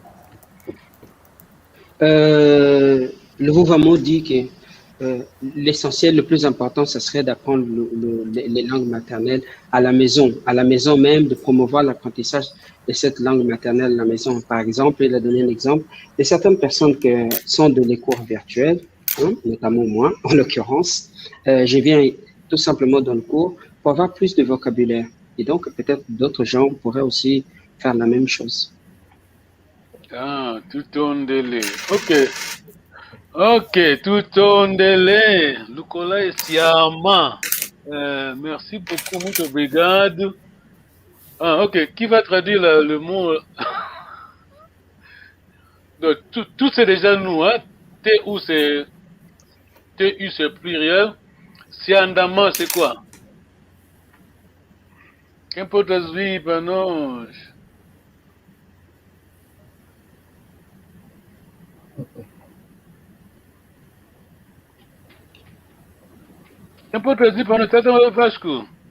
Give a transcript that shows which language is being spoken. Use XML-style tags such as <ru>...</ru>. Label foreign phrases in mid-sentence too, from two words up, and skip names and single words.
<fr>Le Vouvamo dit que l'essentiel, le plus important, ce serait d'apprendre les langues maternelles à la maison même, de promouvoir l'apprentissage de cette langue maternelle à la maison. Par exemple, il a donné un exemple de certaines personnes qui sont de les cours virtuels, notamment moi, en l'occurrence. Je viens tout simplement dans le cours pour avoir plus de vocabulaire. Et donc, peut-être d'autres gens pourraient aussi faire la même chose. Ah, Tutondele. Ok, Tutondele. Lukola et Siama. Merci beaucoup,</fr> <pt>muito obrigado.</pt> <fr>Ah, ok. Qui va traduire le mot? Donc, tout c'est déjà nous, hein. TU c'est pluriel. Siandama c'est quoi?</fr> <pt>Quem pode traduzir para nós? Quem pode traduzir para nós? Tata Vasco.</pt>